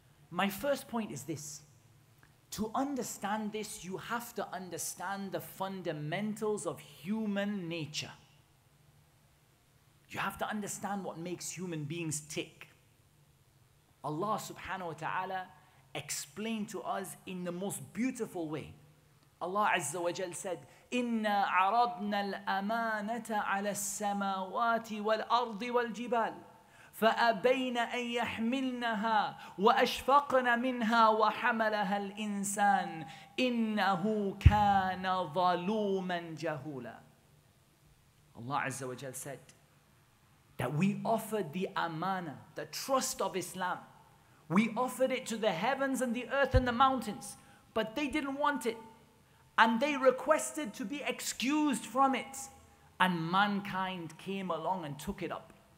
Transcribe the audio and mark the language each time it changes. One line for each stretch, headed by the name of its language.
English: My first point is this. To understand this, you have to understand the fundamentals of human nature. You have to understand what makes human beings tick. Allah subhanahu wa ta'ala explained to us in the most beautiful way. Allah Azza wa Jal said,
Arabic: إِنَّا عَرَضْنَا الْأَمَانَةَ عَلَى السَّمَاوَاتِ وَالْأَرْضِ وَالْجِبَالِ فأبين أن يحملنها وأشفقن منها وحملها الإنسان إنه كان ظلوما جهولا.
English: Allah Azza wa Jal said that we offered the amana, the trust of Islam. We offered it to the heavens and the earth and the mountains, but they didn't want it. And they requested to be excused from it. And mankind came along and took it up.